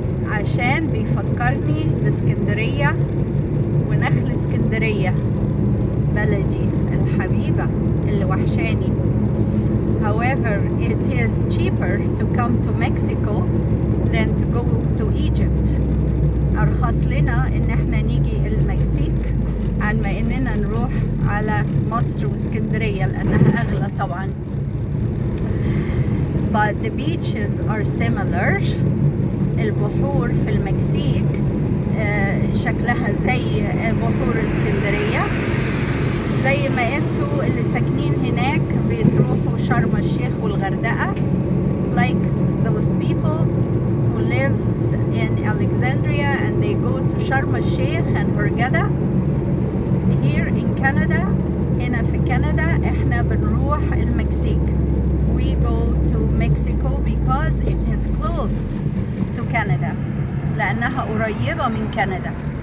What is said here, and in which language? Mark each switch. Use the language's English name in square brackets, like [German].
[Arabic] عشان بيفكرني باسكندرية ونخل اسكندرية بلدي الحبيبة اللي وحشاني. [English] However, it is cheaper to come to Mexico than to go to Egypt. [Arabic] أرخص لنا إن احنا نيجي المكسيك عن ما إننا نروح على مصر واسكندرية لأنها أغلى طبعا. [English] But the beaches are similar. [Arabic] البحور في المكسيك شكلها زي بحور اسكندرية، زي ما انتوا اللي ساكنين هناك بتروحوا شرم الشيخ والغردقة, [English] like those people who lives in Alexandria and they go to Sharm el-Sheikh and Hurghada. Here in Canada, [Arabic] هنا في كندا احنا بنروح المكسيك. [English] We go to Mexico because it is close to Canada, [Arabic] لأنها قريبة من كندا.